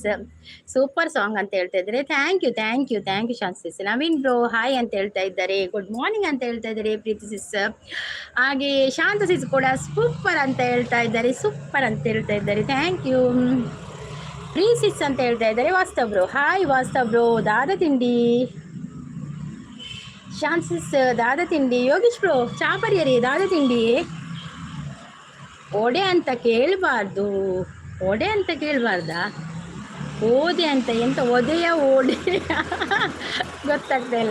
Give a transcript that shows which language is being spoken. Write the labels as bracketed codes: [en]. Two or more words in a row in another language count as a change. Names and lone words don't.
[en] super song [kn] ಅಂತ ಹೇಳ್ತಾ ಇದ್ದಾರೆ. [en] thank you [kn] ಶಾಂತ ಸಿಸ್. ನವೀನ್ ಬ್ರೋ ಹಾಯ್ ಅಂತ ಹೇಳ್ತಾ ಇದ್ದಾರೆ. [en] good morning [kn] ಅಂತ ಹೇಳ್ತಾ ಇದ್ದಾರೆ ಪ್ರೀತಿ ಸಿಸ್. ಹಾಗೆ ಶಾಂತ ಸಿಸ್ ಕೂಡ ಸೂಪರ್ ಅಂತ ಹೇಳ್ತಾ ಇದ್ದಾರೆ. [en] thank you. [kn] ಪ್ರೀ ಸಿಸ್ ಅಂತ ಹೇಳ್ತಾ ಇದ್ದಾರೆ ವಾಸ್ತವ್ ಬ್ರೋ. ಹಾಯ್ ವಾಸ್ತವ್ ಬ್ರೋ. [tcy] ದಾದ ತಿಂಡಿ ಶಾಂತ ಸಿಸ್. ದಾದ ತಿಂಡಿ ಯೋಗೀಶ್ ಬ್ರೋ ಚಾಪರ್ಯರಿ. ದಾದ ತಿಂಡಿ [kn] ಒಡೆ ಅಂತ ಕೇಳಬಾರ್ದು. ಒಡೆ ಅಂತ ಕೇಳಬಾರ್ದಾ? ಓದೆ ಅಂತ ಎಂತ ಒದೆಯ ಓಡೆ ಗೊತ್ತಾಗ್ತಾ ಇಲ್ಲ.